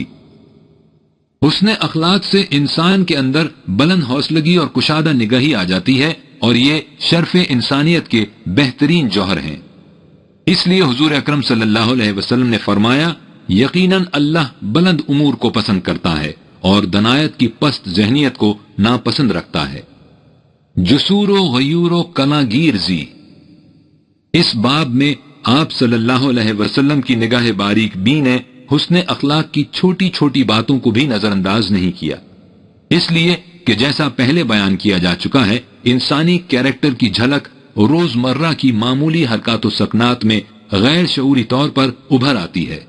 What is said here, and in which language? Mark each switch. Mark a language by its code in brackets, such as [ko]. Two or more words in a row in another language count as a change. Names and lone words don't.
[ur] حسن اخلاق سے انسان کے اندر بلند حوصلگی اور کشادہ نگاہی آ جاتی ہے، اور یہ شرف انسانیت کے بہترین جوہر ہیں۔ اس لیے حضور اکرم [ar] صلی اللہ علیہ وسلم [ur] نے فرمایا، یقیناً اللہ بلند امور کو پسند کرتا ہے اور دنایت کی پست ذہنیت کو ناپسند رکھتا ہے۔ [fa] جسور و غیور و کلا گیر زی، [ur] اس باب میں آپ [ar] صلی اللہ علیہ وسلم [ur] کی نگاہ باریک بین نے حسن اخلاق کی چھوٹی چھوٹی باتوں کو بھی نظر انداز نہیں کیا، اس لیے کہ جیسا پہلے بیان کیا جا چکا ہے، انسانی کیریکٹر کی جھلک روزمرہ کی معمولی حرکات و سکنات میں غیر شعوری طور پر ابھر آتی ہے۔